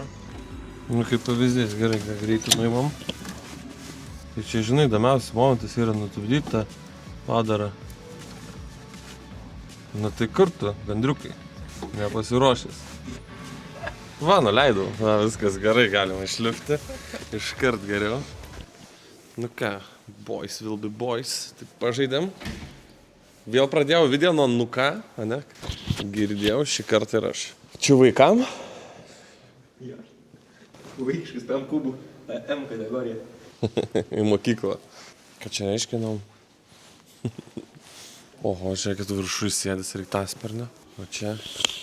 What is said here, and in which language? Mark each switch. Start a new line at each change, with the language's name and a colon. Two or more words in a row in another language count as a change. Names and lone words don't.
Lithuanian: Nu, kaip pavyzdys, gerai, ką greitai nuimam. Tai čia, žinai, įdomiausias momentas yra nutupdyti tą padarą. Na tai kartu, gandriukai, nepasiruošęs. Va, nuleidau. Va, viskas gerai, galima išlipti. Iškart geriau. Nu ką,
English: boys will be boys.
Lithuanian: Taip pažaidėm. Vėl pradėjau video nuo nuka, ane? Girdėjau šį kartą ir aš. Čia vaikam? Jo. Vaikiškas PM kubų. M kategorija. Į mokyklą. Ką čia reiškinom? Oho, žiūrėkit, viršui sėdis reikia sparnio.